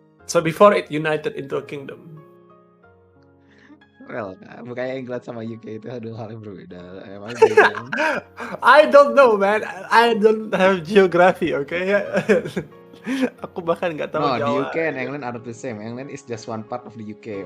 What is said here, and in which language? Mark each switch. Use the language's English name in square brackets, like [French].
[English] So before it united into a kingdom. [Indonesian] Well, bukannya England sama UK itu dua hal yang berbeda. Emang beda. [English] I don't know, man. I don't have geography, okay? [Indonesian] Aku bahkan nggak tahu [English] No, the [Indonesian] Jawa. [English] UK and England are not the same. England is just one part of the UK.